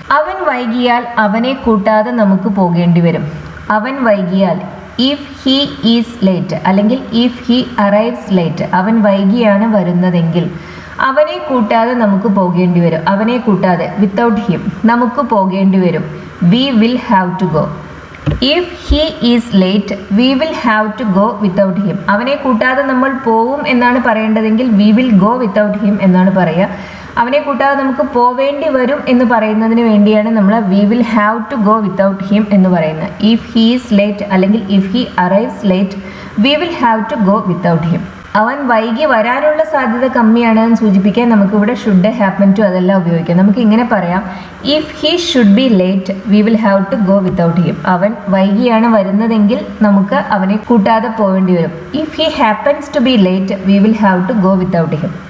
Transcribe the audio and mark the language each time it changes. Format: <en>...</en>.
<ml>അവൻ വൈകിയാൽ അവനെ കൂട്ടാതെ നമുക്ക് പോകേണ്ടി വരും. അവൻ വൈകിയാൽ,</ml> <en>if he is late</en> <ml>അല്ലെങ്കിൽ</ml> <en>If he arrives late.</en> <ml>അവൻ വൈകിയാണ് വരുന്നതെങ്കിൽ അവനെ കൂട്ടാതെ നമുക്ക് പോകേണ്ടി വരും. അവനെ കൂട്ടാതെ,</ml> <en>without him,</en> <ml>നമുക്ക് പോകേണ്ടി വരും.</ml> <en>We will have to go. If he is late, we will have to go without him.</en> <ml>അവനെ കൂട്ടാതെ നമ്മൾ പോവും എന്നാണ് പറയേണ്ടതെങ്കിൽ</ml> <en>we will go without him</en> <ml>എന്നാണ് പറയുക. അവനെ കൂട്ടാതെ നമുക്ക് പോവേണ്ടി വരും എന്ന് പറയുന്നതിന് വേണ്ടിയാണ് നമ്മൾ</ml> <en>we will have to go without him</en> <ml>എന്ന് പറയുന്നത്.</ml> <en>If he is late</en> <ml>അല്ലെങ്കിൽ</ml> <en>if he arrives late, we will have to go without him.</en> <ml>അവൻ വൈകി വരാനുള്ള സാധ്യത കമ്മിയാണെന്ന് സൂചിപ്പിക്കാൻ നമുക്കിവിടെ ഷുഡ്, ഹാപ്പൻ ടു അതെല്ലാം ഉപയോഗിക്കാം. നമുക്ക് ഇങ്ങനെ പറയാം,</ml> <en>If he should be late we will have to go without him.</en> <ml>അവൻ വൈകിയാണ് വരുന്നതെങ്കിൽ നമുക്ക് അവനെ കൂട്ടാതെ പോവേണ്ടി വരും.</ml> <en>If he happens to be late we will have to go without him.</en>